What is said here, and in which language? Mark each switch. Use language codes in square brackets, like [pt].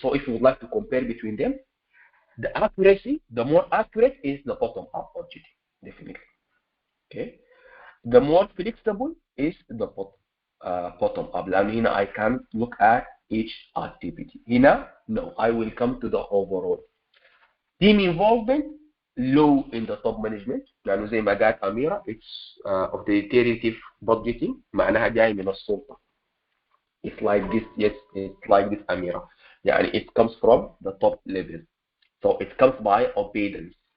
[en] So if you would like to compare between them, the accuracy, the more accurate is the bottom-up budgeting, definitely. Okay. The more flexible is the bottom-up. [ar] لأن هنا [en] I can look at each activity. [ar] هنا [en] no, I will come to the overall. Team involvement low in the top management. [ar] لأنه زي ما قالت أميرة [en] it's authoritative budgeting [ar] معناها جاي من السلطة. [en] It's like this, yes, it's like this Amira. [ar] يعني [en] it comes from the top level. So it comes by obedience.